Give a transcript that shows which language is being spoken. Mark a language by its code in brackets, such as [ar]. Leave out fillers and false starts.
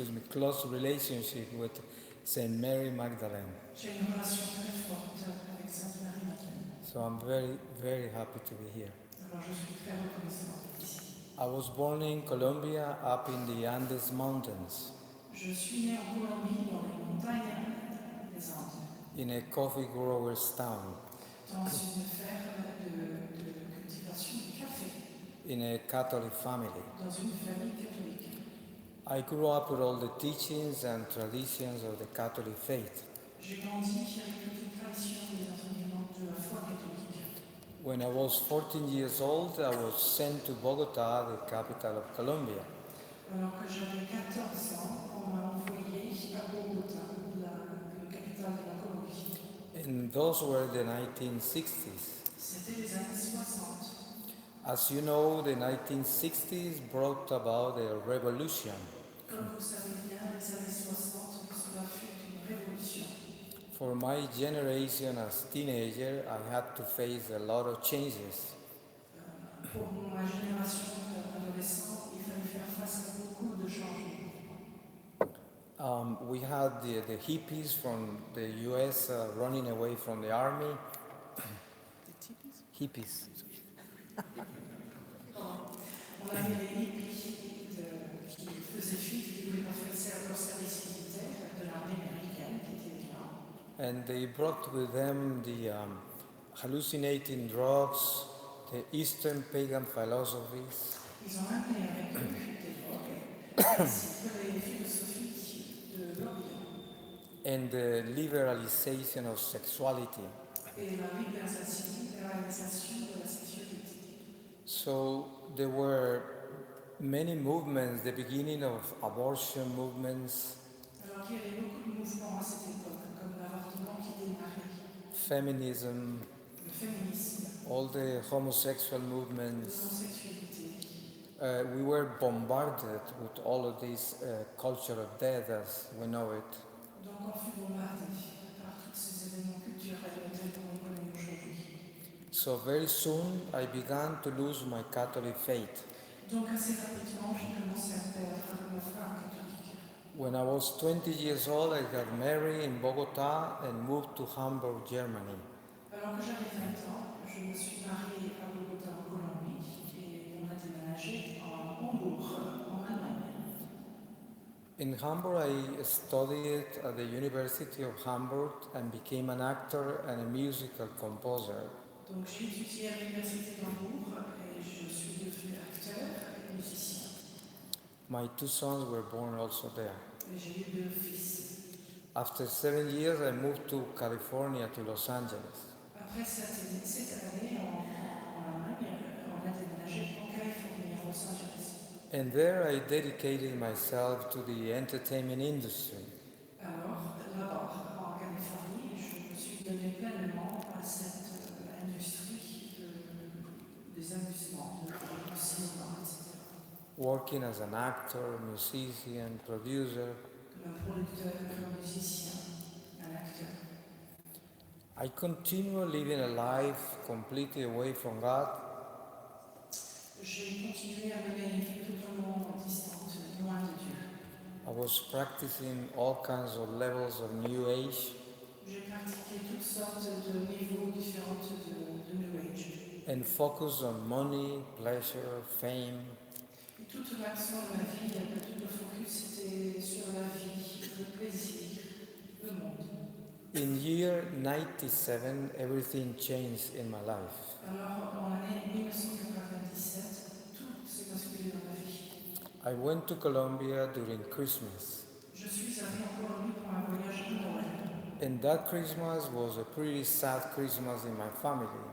[en] close relationship with Saint Mary Magdalene. [fr] J'ai une relation très forte avec Sainte Marie-Madeleine. [en] So I'm very, very happy to be here. [fr] Alors je suis très reconnaissante d'être ici. [en] I was born in Colombia, up in the Andes Mountains, [fr] Je suis née en Colombie, dans les montagnes des Andes, [en] in a coffee grower's town, [fr] dans une ferme de cultivation du café, [en] in a Catholic family. [fr] dans une famille catholique. [en] I grew up with all the teachings and traditions of the Catholic faith. [fr] J'ai grandi avec toute une tradition des enseignements de la foi catholique. [en] When I was 14 years old, I was sent to Bogota, the capital of Colombia. [fr] Alors que j'avais 14 ans, on m'a envoyé à Bogota, la capitale de la Colombie. [en] And those were the 1960s. [fr] C'était les années 60. [en] As you know, the 1960s brought about a revolution. [fr] Comme vous savez bien, les années 60, cela fut une révolution. [en] For my generation as teenager, I had to face a lot of changes. [fr] Pour ma génération d'adolescents, il fallait faire face à beaucoup de changements. [en] We had the hippies from the US running away from the army. [fr] Hippies. On avait les hippies qui faisaient fuite, qui voulaient pas faire leur service militaire de l'armée américaine qui était là. [en] And they brought with them the hallucinating drugs, the Eastern pagan philosophies, [fr] Ils ont amené avec eux des drogues, ainsi que les philosophies de l'Orient [en] and the liberalization of sexuality. [fr] et la libéralisation de la sexualité. [en] So there were many movements, the beginning of abortion movements, [fr] Alors qu'il y avait beaucoup de mouvements à cette époque, comme l'avortement qui démarrait, [en] feminism, [fr] le féminisme, [en] all the homosexual movements. [fr] l'homosexualité. [en] We were bombarded with all of this culture of death as we know it. [fr] Donc on fut bombardé par tous ces événements culturels tels qu'on les connaît aujourd'hui. [en] So very soon I began to lose my Catholic faith. [fr] Donc assez rapidement, j'ai commencé à perdre ma foi catholique. [en] When I was 20 years old, I got married in Bogota and moved to Hamburg, Germany. [fr] Alors que j'avais 20 ans, je me suis mariée à Bogota en Colombie et on a déménagé à Hambourg, en Allemagne. [en] In Hamburg, I studied at the University of Hamburg and became an actor and a musical composer. [fr] Donc j'ai étudié à l'université d'Hambourg et je suis devenu acteur et musicien. [en] My two sons were born also there. [fr] Et j'ai eu 2 fils. [en] After 7 years, I moved to California, to Los Angeles. [fr] Après cette année en Allemagne, on a déménagé en Californie, à Los Angeles. [en] And there I dedicated myself to the entertainment industry. [fr] Alors là-bas, en Californie, je me suis donné pleinement à cette industrie des amusements, du cinéma, etc. [en] Working as an actor, musician, producer, [fr] Comme un producteur, comme un musicien, un acteur. [en] I continue living a life completely away from God, [fr] J'ai continué à mener une vie totalement distante, loin de Dieu. [en] I was practicing all kinds of levels of New Age [fr] J'ai pratiqué toutes sortes de niveaux différents de New Age. [en] and focused on money, pleasure, fame. [fr] Et toute l'action de ma vie, tout le focus était sur la vie, le plaisir, le monde. [en] In year 97, everything changed in my life. [fr] Alors, en l'année 1997, tout s'est basculé dans ma vie. [en] I went to Colombia during Christmas, [fr] Je suis allée en Colombie pour un voyage de Noël. [en] and that Christmas was a pretty sad Christmas in my family